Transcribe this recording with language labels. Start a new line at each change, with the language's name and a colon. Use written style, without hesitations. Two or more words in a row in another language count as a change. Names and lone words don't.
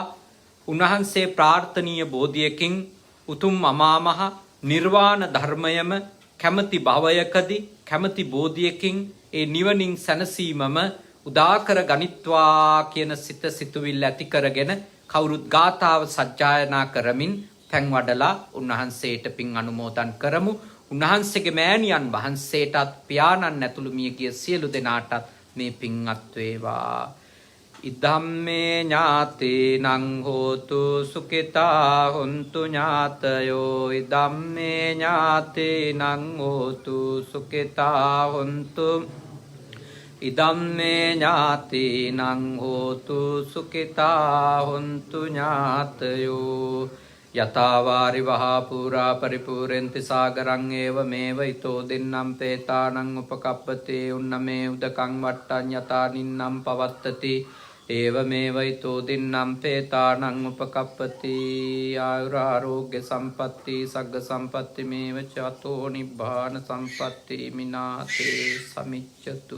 Sinhala: උන්වහන්සේ ප්‍රාර්ථනීය බෝධියකින් උතුම් අමාමහ නිර්වාණ ධර්මයම කැමැති භවයකදී කැමැති බෝධියකින් ඒ නිවනින් සැනසීමම උදාකර ගනිත්වා කියන සිත සිතුවිල්ල ඇති කරගෙන කවුරුත් ගාථාව සජ්ජායනා කරමින් පැන් වඩලා උන්වහන්සේට පින් අනුමෝදන් කරමු. උන්වහන්සේගේ මෑණියන් වහන්සේටත් පියාණන් ඇතුළු මියගිය සියලු දෙනාටත් මේ පින්වත් වේවා.
Pali: ඉදම්මේ ඥාතේනං හෝතු සුඛිතා හොන්තු ඥාතයෝ. ඉදම්මේ ඥාතේනං හෝතු සුඛිතා හොන්තු. ඉදම්මේ ඥාතේනං හෝතු සුඛිතා හොන්තු ඥාතයෝ. යතාවාරි වහා පුරා පරිපූර්ණති සාගරං ඒව මේව ඊතෝ දෙන්නම් පේතානං උපකප්පතේ උන්නමේ උදකං වට්ටං යතා නින්නම් පවත්තති ඒවමේවයිතෝ දින්නම් පේතානං උපකප්පති ආයුරාරෝග්‍ය සම්පatti සග්ග සම්පatti මේව චතෝ නිබ්බාන සම්පatti මිනාතේ සමිච්ඡතු.